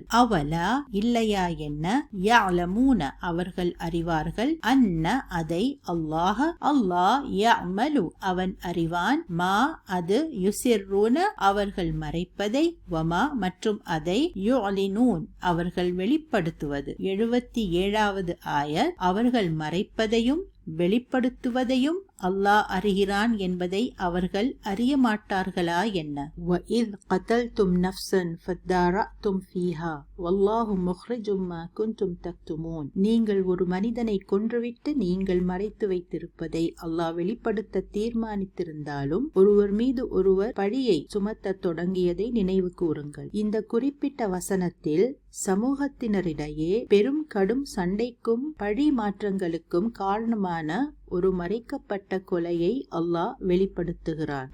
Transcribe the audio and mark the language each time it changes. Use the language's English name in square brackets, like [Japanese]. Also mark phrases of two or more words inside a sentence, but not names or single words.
[Tamil] அவலா இல்லையா என்ன, யஅலமூன அவர்கள் அறிவார்கள், அன்ன அதை, [Arabic] الله يعلم [Tamil] அவன் அறிவான், மா அது, யுசிர்ரூன அவர்கள் மறைப்பதை, வமா மற்றும் அதை, யுஅலினூன் அவர்கள் வெளிப்படுத்துவது. 77வது ஆயத். அவர்கள் மறைப்பதையும் வெளிப்படுத்துவதையும் அல்லாஹ் அறிகிறான் என்பதை அவர்கள் அறிய மாட்டார்களா என்ன? [Arabic] وَإِذْ قَتَلْتُمْ نَفْسًا فَادَّارَأْتُمْ فِيهَا وَاللَّهُ مُخْرِجٌ مَا كُنْتُمْ تَكْتُمُونَ [Tamil] நீங்கள் ஒரு மனிதனை கொன்றுவிட்டு நீங்கள் மறைத்து வைத்திருப்பதை அல்லாஹ் வெளிப்படுத்த தீர்மானித்திருந்தாலும் ஒருவர் மீது ஒருவர் பழியை சுமத்த தொடங்கியதை நினைவு கூறுங்கள். இந்த குறிப்பிட்ட வசனத்தில் சமூகத்தினரிடையே பெரும் கடும் சண்டைக்கும் பழி மாற்றங்களுக்கும் காரணமான ஒரு மறைக்கப்பட்ட கொலையை அல்லாஹ் வெளிப்படுத்துகிறான்.